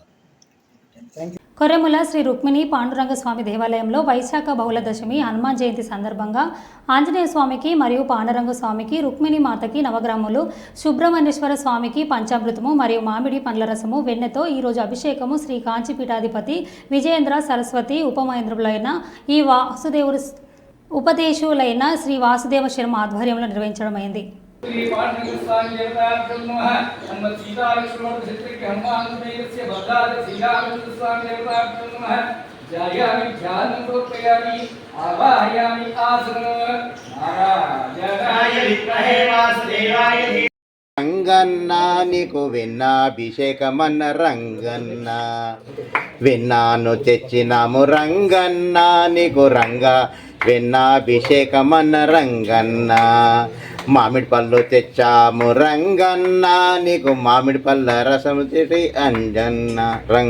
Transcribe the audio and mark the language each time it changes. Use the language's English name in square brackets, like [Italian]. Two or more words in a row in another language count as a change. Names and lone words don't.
[Telugu] కొర్రెముల శ్రీ రుక్మిణి పాండురంగ స్వామి దేవాలయంలో వైశాఖ బహుళ దశమి హనుమాన్ జయంతి సందర్భంగా ఆంజనేయ స్వామికి మరియు పాండురంగ స్వామికి, రుక్మిణి మాతకి నవగ్రాములు, సుబ్రహ్మణ్యేశ్వర స్వామికి పంచామృతము మరియు మామిడి పండ్ల రసము, వెన్నెతో ఈరోజు అభిషేకము శ్రీ కాంచీపీఠాధిపతి విజయేంద్ర సరస్వతి ఉపమహేంద్రులైన ఈ వాసుదేవుడు ఉపదేశులైన శ్రీ వాసుదేవ శర్మ ఆధ్వర్యంలో నిర్వహించడమైంది. [Sanskrit] श्री पांडुरंग स्वामी देवताभ्यो नमः। हनुमत सीता लक्ष्मण चित्रके हनुमान सुमेरस्य भद्राद श्रीरामचंद्र स्वामी देवताभ्यो नमः। जायामि ध्यानं प्रोपयामि आवाहयामि आसनं नारायणाय विद्महे वासुदेवाय [Telugu] రంగన్న నీకు వెన్నాభిషేకమన్న రంగన్న, వెన్నాను తెచ్చినాము రంగన్న నీకు రంగా వెన్నాభిషేకమన్న రంగన్న, మామిడి పళ్ళు తెచ్చాము రంగన్న నీకు మామిడి పళ్ళ రసము తెటి అంజన్న రంగ.